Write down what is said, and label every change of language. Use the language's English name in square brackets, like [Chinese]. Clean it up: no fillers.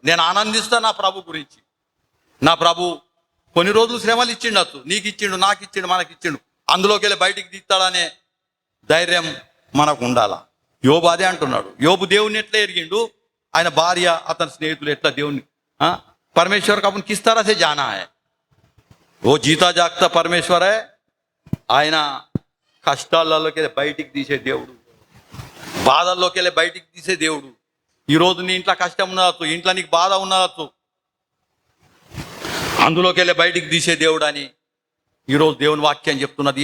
[Telugu] నేను ఆనందిస్తా నా ప్రభు గురించి. నా ప్రభు కొన్ని రోజులు శ్రమలు ఇచ్చిండొచ్చు, నీకు ఇచ్చిండు, నాకు ఇచ్చిండు, మనకి ఇచ్చిండు. అందులోకి వెళ్ళి బయటికి తీస్తాడనే ధైర్యం మనకు ఉండాలా. యోబు అదే అంటున్నాడు. యోబు దేవుణ్ణి ఎట్లా ఎరిగిండు, ఆయన భార్య, అతని స్నేహితులు ఎట్లా దేవుణ్ణి [Hindi] परमेश्वर का अपन किस तरह से जाना है. वो जीता जागता परमेश्वर है. [Telugu] ఆయన కష్టాలలోకి వెళ్ళి బయటికి తీసే దేవుడు, బాధల్లోకి వెళ్ళి బయటికి తీసే దేవుడు. ఈరోజు నీ ఇంట్లో కష్టం ఉండవచ్చు, ఇంట్లో నీకు బాధ ఉండవచ్చు, అందులోకి వెళ్ళి బయటికి తీసే దేవుడు అని ఈరోజు దేవుని వాక్యం చెప్తున్నది.